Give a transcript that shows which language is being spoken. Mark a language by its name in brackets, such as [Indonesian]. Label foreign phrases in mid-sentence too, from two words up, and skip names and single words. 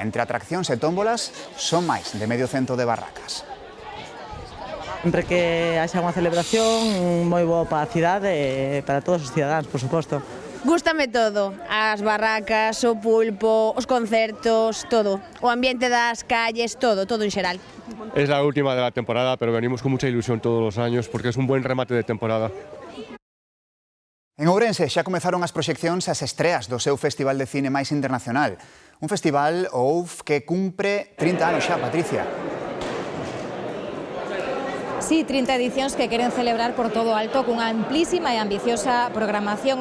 [Galician] Entre atraccións e tómbolas son máis de medio cento de barracas. Sempre que haxa unha celebración moi boa para a cidade e para todos os cidadáns, por suposto. Gústame todo, as barracas, o pulpo, os concertos, todo. O ambiente das calles, todo en xeral. [Spanish] Es la última de la temporada, pero venimos con mucha ilusión todos los años porque es un buen remate de temporada. [Galician] En Ourense xa comezaron as proxeccións e as estreas do seu festival de cine máis internacional. Un festival, o OUF, que cumpre 30 anos xa, Patricia. Sí, 30 edicións que queren celebrar por todo alto cunha amplísima e ambiciosa programación.